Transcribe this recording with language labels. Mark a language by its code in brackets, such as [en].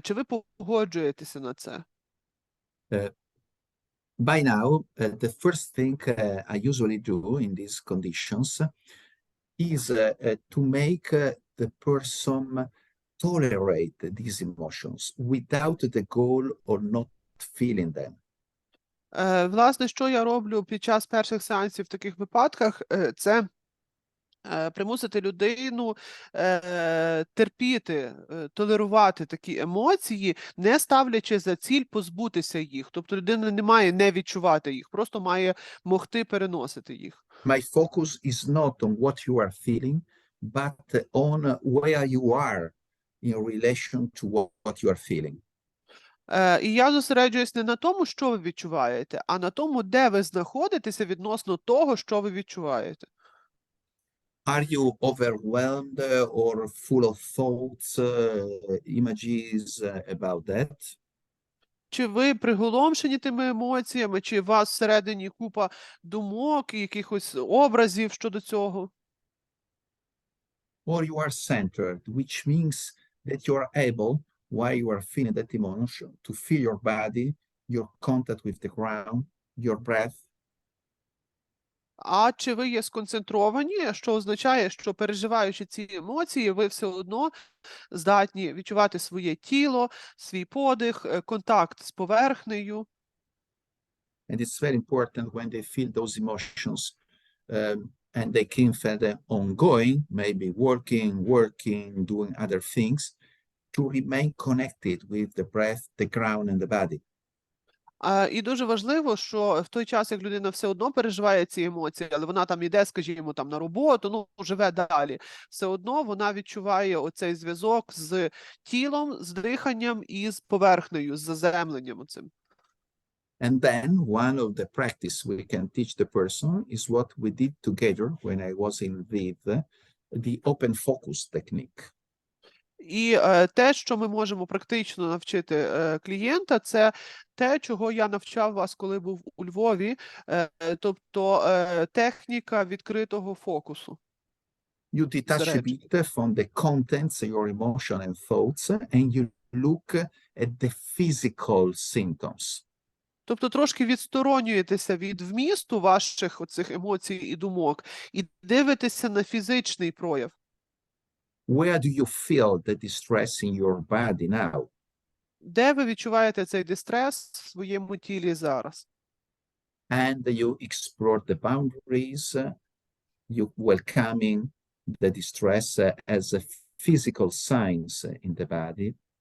[uk] Чи ви погоджуєтеся на це? [en] By now, the first thing I usually do in these conditions is to make the person tolerate these emotions without the goal of not feeling them. [uk] Власне, що я роблю під час перших сеансів в таких випадках, це примусити людину терпіти, толерувати такі емоції, не ставлячи за ціль позбутися їх. Тобто людина не має не відчувати їх, просто має могти переносити їх. [en] My focus is not on what you are feeling, but on where you are in relation to what you are feeling. [uk] І я зосереджуюсь не на тому, що ви відчуваєте, а на тому, де ви знаходитеся відносно того, що ви відчуваєте. [en] Are you overwhelmed or full of thoughts, images about that? [uk] Чи ви приголомшені тими емоціями, чи у вас всередині купа думок і якихось образів щодо цього? [en] Or you are centered, which means that you are able, while you are feeling that emotion, to feel your body, your contact with the ground, your breath. [uk] А чи ви є сконцентровані, що означає, що переживаючи ці емоції, ви все одно здатні відчувати своє тіло, свій подих, контакт з поверхнею. [en] And it's very important when they feel those emotions, and they can feel them ongoing, maybe working, doing other things, to remain connected with the breath, the ground, and the body. [uk] І дуже важливо, що в той час, як людина все одно переживає ці емоції, але вона там іде, скажімо, там на роботу, ну, живе далі, все одно вона відчуває оцей зв'язок з тілом, з диханням і з поверхнею, з заземленням оцим. [en] And then one of the practice we can teach the person is what we did together when I was in Lviv, the open focus technique. [uk] І те, що ми можемо практично навчити клієнта, це те, чого я навчав вас, коли був у Львові, тобто техніка відкритого фокусу. [en] You detach a bit from the contents, your emotion and thoughts, and you look at the physical symptoms. [uk] Тобто трошки відсторонюєтеся від вмісту ваших оцих емоцій і думок і дивитеся на фізичний прояв. [en] Where do you feel the distress in your body now? [uk] Де ви відчуваєте цей дистрес в своєму тілі зараз? [en] And you explore the boundaries, you welcoming the distress as a physical signs in the body.